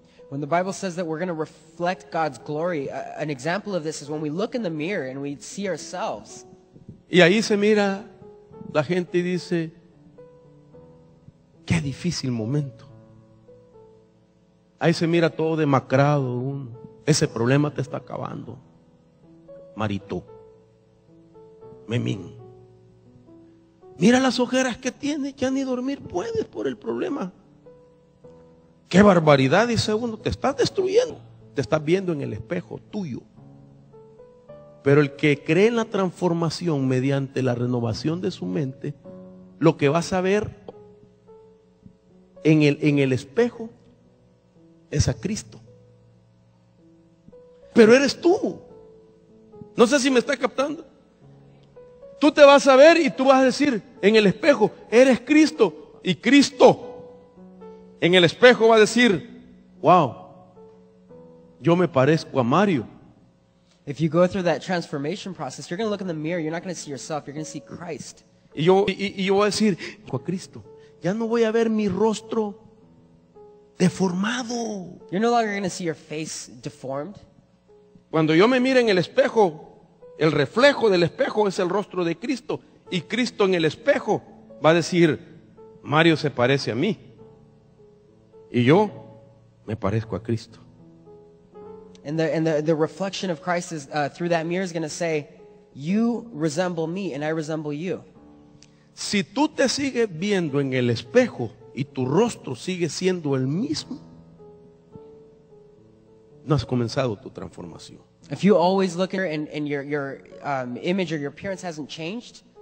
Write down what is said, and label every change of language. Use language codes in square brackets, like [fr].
[en] When the Bible says that we're going to reflect God's glory, an example of this is when we look in the mirror and we see ourselves. [es] Y ahí se mira la gente y dice: qué difícil momento. Ahí se mira todo demacrado uno. Ese problema te está acabando, Marito, Memín. Mira las ojeras que tiene, ya ni dormir puedes por el problema. Qué barbaridad, dice uno, te estás destruyendo. Te estás viendo en el espejo tuyo. Pero el que cree en la transformación mediante la renovación de su mente, lo que vas a ver en el espejo es a Cristo. Pero eres tú. No sé si me está captando. Tú te vas a ver y tú vas a decir en el espejo: eres Cristo. Y Cristo en el espejo va a decir: wow, yo me parezco a Mario. [en] If you go through that transformation process, you're going to look in the mirror, you're not going to see yourself, you're going to see Christ. [es] Y yo voy a decir: a Cristo. Ya no voy a ver mi rostro deformado. [en] You're no longer going to see your face deformed. [es] Cuando yo me mire en el espejo, el reflejo del espejo es el rostro de Cristo. Y Cristo en el espejo va a decir: Mario se parece a mí. Y yo me parezco a Cristo. [en] And the reflection of Christ is through that mirror is going to say, you resemble me and I resemble you. [es] Si tú te sigues viendo en el espejo y tu rostro sigue siendo el mismo, no has comenzado tu transformación. [en] If you always look and your image or your appearance hasn't changed.